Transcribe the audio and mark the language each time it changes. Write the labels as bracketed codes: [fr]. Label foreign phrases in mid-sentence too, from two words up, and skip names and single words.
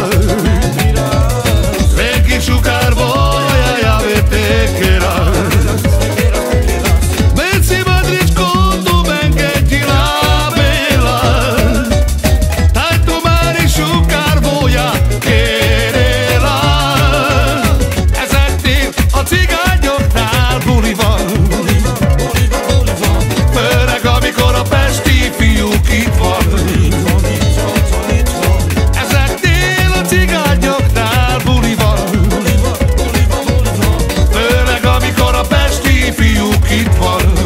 [rom] Neki šukar voja, ja me tekera. Veci madričko tu menge džila bela, taj tu mari šukar voja kerela. [hu] Ezeknél a cigányoknál buli van, főleg amikor a pesti fiúk itt van. Ezeknél a cigányoknál buli van, főleg amikor a pesti fiúk itt van.